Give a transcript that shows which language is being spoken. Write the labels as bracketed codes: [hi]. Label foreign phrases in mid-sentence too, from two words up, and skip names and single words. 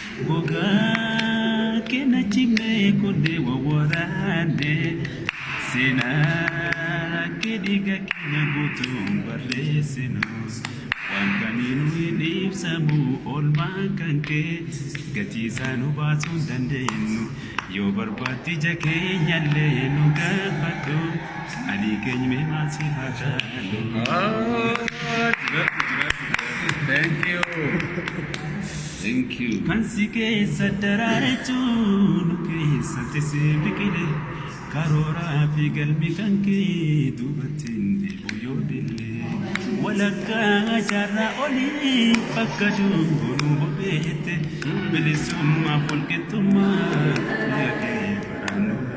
[om] Gogaa keenya cimee kundee wawwaraanne, seenaa kee dhiiga keenya guutuun barreessinu. Waan kamiinuu hin ibsamu oolmaa kan kee, gatii isaa nu baasuu hin dandeenyu. Yoo barbaadde ija keenyallee nu gaafadhu, ani keenya mee maal si haa jaallu? [en] Thank you. Thank you. [om] Kan si keessa daraarachuu nu keessatti si biqile, karooraa fi galmi kan kee duubatti hin deebi'u yoo dille. Walakkaa jaarraa olii fakkaatu nu bobeette, bilisummaa fi walqixxummaa biyya kee barbaannu.